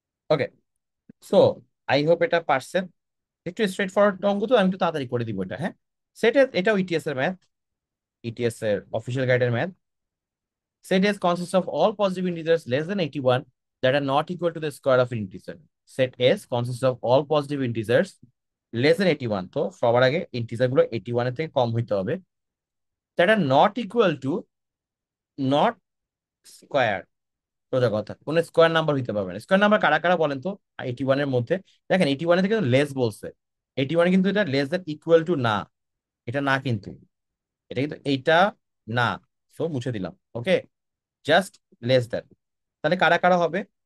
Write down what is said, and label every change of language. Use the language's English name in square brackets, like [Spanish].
[Bangla] Okay, [English] so I hope [Bangla] এটা পারছেন। একটু স্ট্রেট ফরওয়ার্ড অঙ্ক, তো আমি একটু তাড়াতাড়ি করে দিব এটা। হ্যাঁ, সেটা, এটাও ইটিএস এর ম্যাথ, ইটিএস এর অফিসিয়াল গাইডের math. [English] Set S consists of all positive integers less than 81 that are not equal to the square of an integer. Set S consists of all positive integers less than 81, [Bangla] তো সবার আগে integer গুলো 81 এর থেকে কম হইতে হবে, [English] that are not equal to, not square. [Bangla] সোজা কথা, কোন স্কোয়ার নাম্বার হইতে পারবে না। স্কোয়ার নাম্বার কারা কারা বলেন তো? 81 এর মধ্যে দেখেন, 81 এর থেকে লেস বলছে। 81 কিন্তু এটা [English] less than equal to [Bangla] না, এটা না কিন্তু, এটা কিন্তু এইটা না। সো মুছে দিলাম। ওকে, [English] Just less than. [Bangla] তাহলে কারা কারা হবে?